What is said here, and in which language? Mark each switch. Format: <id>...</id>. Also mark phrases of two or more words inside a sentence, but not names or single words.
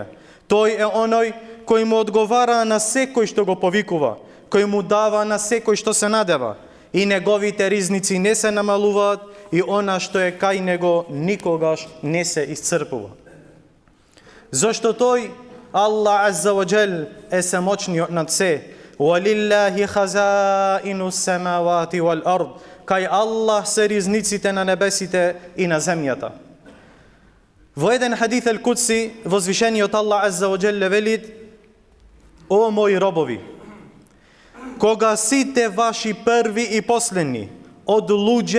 <mk>Тој е оној кој му одговара на секој што го повикува, кој му дава на секој што се надева, и неговите ризници не се намалуваат, и она што е кај него никогаш не се исцрпува. Зошто тој, Аллах</mk> <ar>عز وجل,</ar> <mk>е семочниот над се.</mk> <ar>وَلِلَّهِ خَزَائِنُ السَّمَاوَاتِ وَالْأَرْضِ.</ar> <mk>Кај Аллах се ризниците на небесите и на земјата. Во еден хадис ел-Кудси, возвишениот Аллах</mk> <ar>عز وجل</ar> <mk>вели: о мои робови, кога сите ваши први и последни, од луѓе</mk>